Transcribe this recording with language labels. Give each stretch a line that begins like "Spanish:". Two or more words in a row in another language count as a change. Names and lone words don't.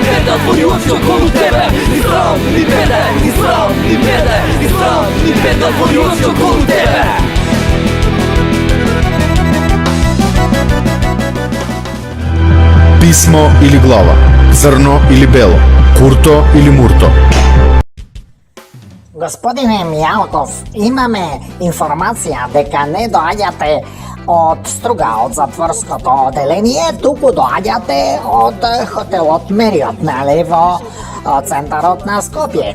Macedonian: да отвори очи около тебе. Ни срам, ни беде, ни срам, ни беде, ни срам, ни беде да отвори очи около тебе. Писмо или глава, црно или бело, курто или мурто. Господине Мијалков, имаме информација дека не доаѓате од Струга, од затворското оделение, туку доаѓате од хотелот Мериот, нели, во центарот на Скопје.